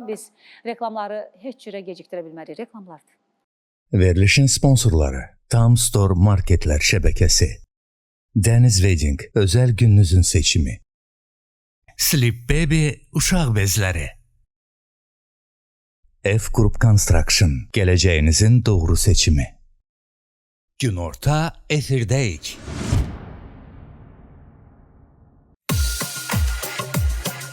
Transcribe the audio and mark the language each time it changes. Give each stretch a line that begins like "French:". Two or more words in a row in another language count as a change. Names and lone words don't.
Azerbaijani: Biz reklamları heç cürə gecikdirə bilmərik. Reklamlardır. Verilişin sponsorları Tamstore Marketlər şəbəkəsi. Dəniz Wedding özəl gününüzün seçimi. Sleep Baby uşaq bezləri. F Group Construction gələcəyinizin doğru seçimi. Günorta efirdəyik.